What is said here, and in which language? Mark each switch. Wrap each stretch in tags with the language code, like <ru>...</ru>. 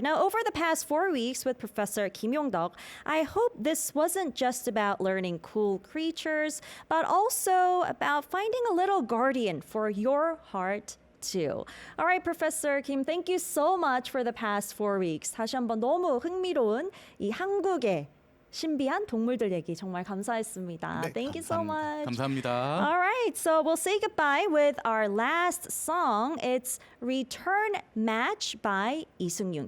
<en>Now, over the past 4 weeks with Professor Kim Yong-deok, I hope this wasn't just about learning cool creatures, but also about finding a little guardian for your heart too. All right, Professor Kim, thank you so much for the past 4 weeks.</en> <ko>다시 한번 너무 흥미로운 이 한국의 신비한 동물들 얘기 정말 감사했습니다. 네,</ko> <en>Thank you so much.</en> <ko>감사합니다.</ko> <en>All right, so we'll say goodbye with our last song. It's Return Match by 이승윤.</en>